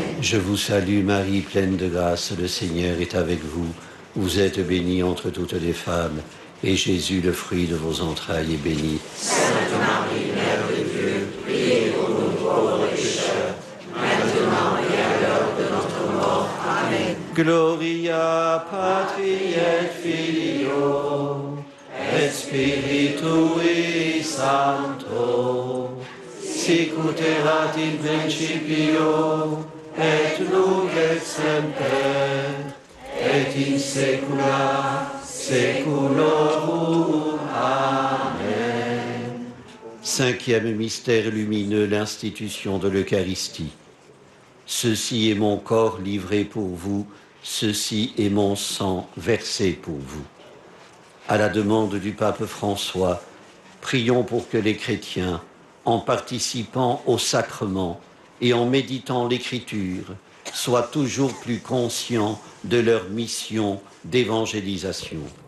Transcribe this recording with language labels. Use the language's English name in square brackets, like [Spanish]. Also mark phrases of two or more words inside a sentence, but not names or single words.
[French] Je vous salue Marie, pleine de grâce, le Seigneur est avec vous. Vous êtes bénie entre toutes les femmes, et Jésus, le fruit de vos entrailles, est béni. Sainte Marie, Mère de Dieu, priez pour nous pauvres pécheurs, maintenant et à l'heure de notre mort. Amen. [Latin] Gloria Patri et Filio et Spiritui Sancto, sic ut erat in principio et nunc et semper et in saecula saeculorum. Amen. [French] Cinquième mystère lumineux, l'institution de l'Eucharistie. Ceci est mon corps livré pour vous, ceci est mon sang versé pour vous. À la demande du pape François, prions pour que les chrétiens, en participant au sacrement et en méditant l'Écriture, soient toujours plus conscients de leur mission d'évangélisation.